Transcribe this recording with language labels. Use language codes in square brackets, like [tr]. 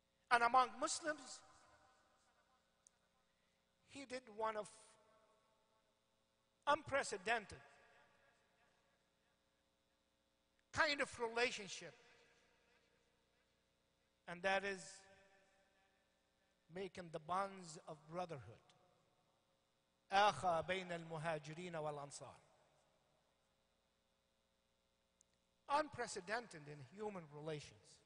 [en] And among Muslims, he did one of unprecedented kind of relationship, and that is making the bonds of brotherhood. [ar] آخى بين المهاجرين والأنصار. [en] Unprecedented in human relations.